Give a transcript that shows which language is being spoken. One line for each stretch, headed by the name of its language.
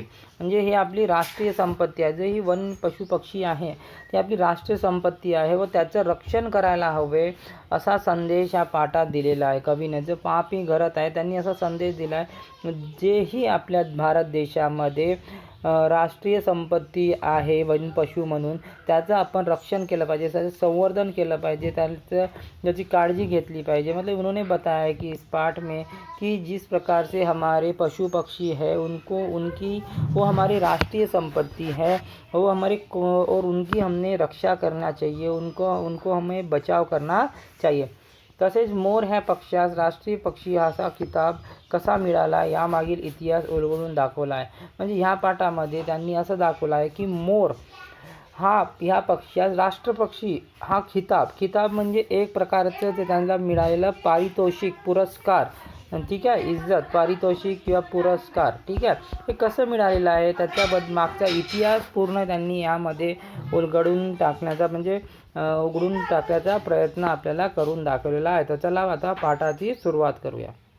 Marathi: म्हणजे ही आपली राष्ट्रीय संपत्ती आहे। जे ही वन पशु पक्षी आहे ती आपली राष्ट्रीय संपत्ती आहे व त्याचं रक्षण करायला हवे असा संदेश या पाठात दिलेला आहे कवीने। जो पा पी घरत आहे त्यांनी असा संदेश दिला आहे, जे ही आपल्या भारत देशामध्ये राष्ट्रीय संपत्ती आहे वन पशु म्हणून, त्याचं आपण रक्षण केलं पाहिजे, त्याचं संवर्धन केलं पाहिजे, त्याची काळजी घेतली पाहिजे।
Hindi: मतलब उन्होंने बताया कि इस पाठ में कि जिस प्रकार से हमारे पशु पक्षी है वो हमारी राष्ट्रीय संपत्ति है, वो और उनकी हमने रक्षा करना चाहिए, उनको हमें बचाव करना चाहिए।
Marathi: तसेच मोर ह्या पक्षास राष्ट्रीय पक्षी असा खिताब कसा मिळाला यामागील इतिहास उलगडून दाखवला आहे। म्हणजे ह्या पाठामध्ये त्यांनी असं दाखवलं आहे की मोर हा ह्या पक्षास राष्ट्रपक्षी हा खिताब म्हणजे एक प्रकारचं ते त्यांना मिळालेलं पारितोषिक, पुरस्कार, ठीक आहे, इज्जत, पारितोषिक किंवा पुरस्कार, ठीक आहे, हे कसं मिळालेलं आहे त्याच्याबद्दल मागचा इतिहास पूर्ण त्यांनी यामध्ये उलगडून टाकण्याचा प्रयत्न आपल्याला करून दाखवलेला आहे। तर चला आता पाठाची सुरुवात करूया।